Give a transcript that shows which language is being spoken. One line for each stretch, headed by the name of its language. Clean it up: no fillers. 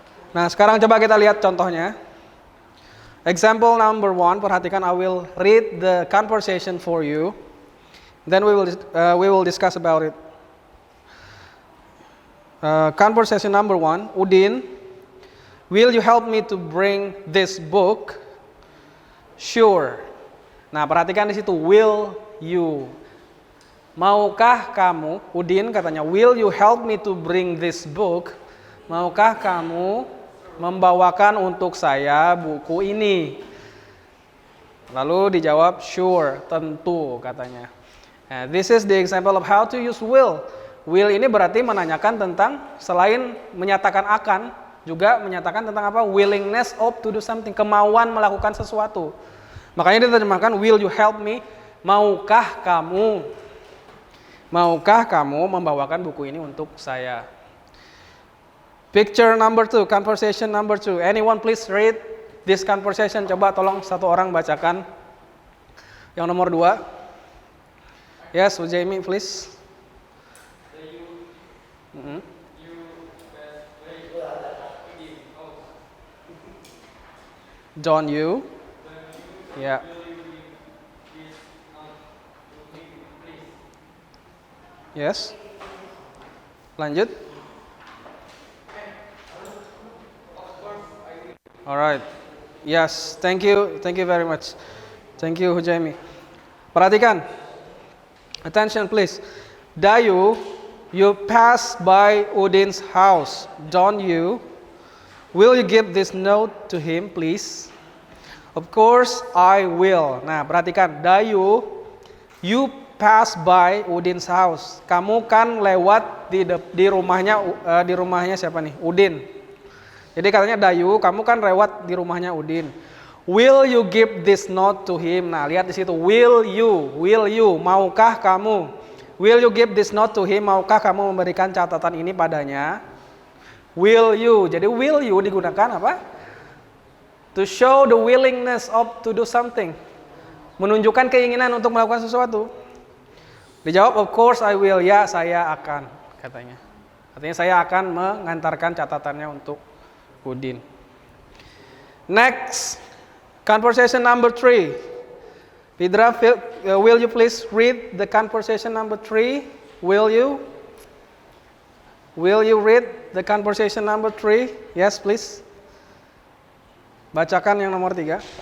Indonesian: Nah, sekarang coba kita lihat contohnya.
English: Example number 1,
Indonesian: perhatikan,
English: I will read the conversation for you. Then we will discuss about it. Conversation number 1, Udin, will you help me to bring this book? Sure.
Indonesian: Nah, perhatikan di situ, will you. Maukah kamu,
English: Udin
Indonesian: katanya,
English: will you help me to bring this book?
Indonesian: Maukah kamu membawakan untuk saya buku ini? Lalu dijawab,
English: sure,
Indonesian: tentu katanya.
English: Nah, this is the example of how to use will.
Indonesian: Will ini berarti menanyakan tentang, selain menyatakan akan, juga menyatakan tentang apa?
English: Willingness of to do something,
Indonesian: kemauan melakukan sesuatu. Makanya diterjemahkan,
English: will you help me?
Indonesian: Maukah kamu membawakan buku ini untuk saya?
English: Picture number 2, conversation number 2. Anyone please read this conversation.
Indonesian: Coba tolong satu orang bacakan yang nomor 2.
English: Yes, Jamie please. John, you.
Indonesian: Ya.
English: Yes.
Indonesian: Lanjut.
English: Alright, yes, thank you very much. Thank you, Jamie.
Indonesian: Perhatikan,
English: attention please. Dayu, you pass by Udin's house, don't you? Will you give this note to him, please? Of course, I will.
Indonesian: Nah, perhatikan,
English: Dayu, you pass by Udin's house.
Indonesian: Kamu kan lewat di rumahnya siapa nih? Udin. Jadi katanya, Dayu, kamu kan lewat di rumahnya Udin.
English: Will you give this note to him?
Indonesian: Nah, lihat di situ.
English: Will you?
Indonesian: Maukah kamu?
English: Will you give this note to him?
Indonesian: Maukah kamu memberikan catatan ini padanya?
English: Will you?
Indonesian: Jadi will you digunakan apa?
English: To show the willingness of to do something.
Indonesian: Menunjukkan keinginan untuk melakukan sesuatu. Dijawab,
English: of course I will.
Indonesian: Ya, saya akan, katanya. Artinya saya akan mengantarkan catatannya untuk Udin.
English: Next, conversation number 3. Vidra, will you please read the conversation number 3? Will you? Will you read the conversation number 3? Yes, please.
Indonesian: Bacakan yang nomor 3.